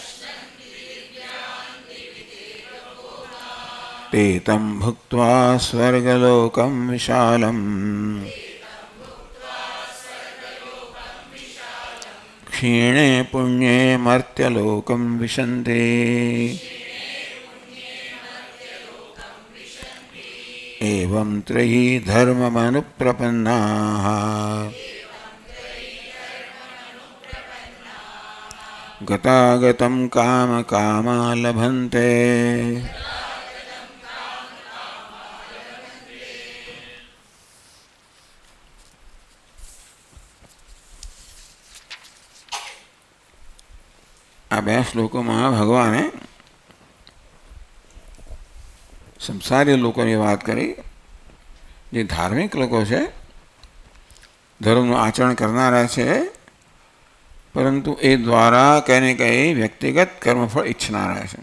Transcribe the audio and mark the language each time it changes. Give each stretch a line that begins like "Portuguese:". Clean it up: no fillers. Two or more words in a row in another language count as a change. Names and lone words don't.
Sanskrit: ते तं भुक्त्वा स्वर्गलोकं विशालम् क्षीणे पुण्ये मर्त्यलोकं विशन्ति एवं त्रयी धर्ममनुप्रपन्नाः गतागतं कामकामा लभन्ते
Gujarati: આ બે શ્લોકોમાં ભગવાને સંસારી લોકોની વાત કરી, જે ધાર્મિક લોકો છે, ધર્મનું આચરણ કરનારા છે, પરંતુ એ દ્વારા કંઈ ને કંઈ વ્યક્તિગત કર્મફળ ઈચ્છનારા છે.